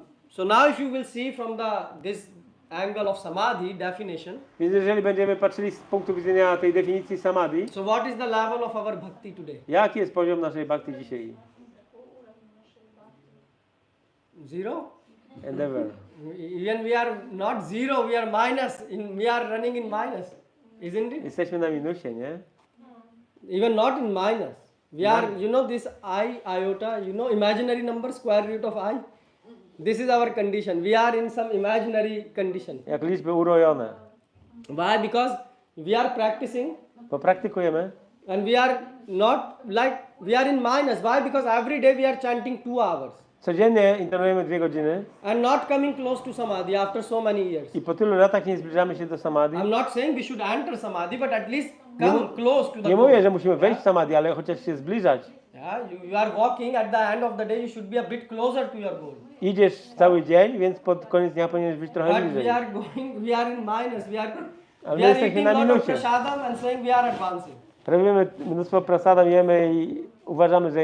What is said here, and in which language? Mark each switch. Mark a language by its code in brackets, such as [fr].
[en] So now if you will see from this angle of samadhi definition, [pl] Więc jeżeli będziemy patrzyli z punktu widzenia tej definicji samadhi, [en] so what is the level of our bhakti today? [pl] jaki jest poziom naszej bhakti dzisiaj? [en] Zero? Endeavor. Even we are not zero, we are minus. We are running in minus, isn't it? [pl] Jesteśmy na minusie, nie? [en] Even not in minus. We are, you know, this iota, you know, imaginary number, square root of I. This is our condition. We are in some imaginary condition. [pl] Jak liczby urojone. [en] Why? Because we are practicing [pl] Bo praktykujemy [en] and we are not like, we are in minus. Why? Because every day we are chanting 2 hours [pl] codziennie intonujemy 2 godziny [en] and not coming close to samadhi after so many years. [pl] i po tylu latach nie zbliżamy się do samadhi. [en] I'm not saying we should enter samadhi, but at least come close to the [pl] Nie [en] goal. [pl] mówię, że musimy wejść w samadhi, ale chociaż się zbliżać. [en] Yeah, you are walking, at the end of the day you should be a bit closer to your goal. [pl] Idziesz cały dzień, więc pod koniec dnia powinieneś być trochę [en] But [pl] bliżej. [en] we are going, we are in minus, we are [pl] my jesteśmy [en] eating [pl] na [en] lot of [pl] minusie. [en] prasadam and saying we are advancing. [pl] Robimy mnóstwo prasadam, jemy i uważamy, że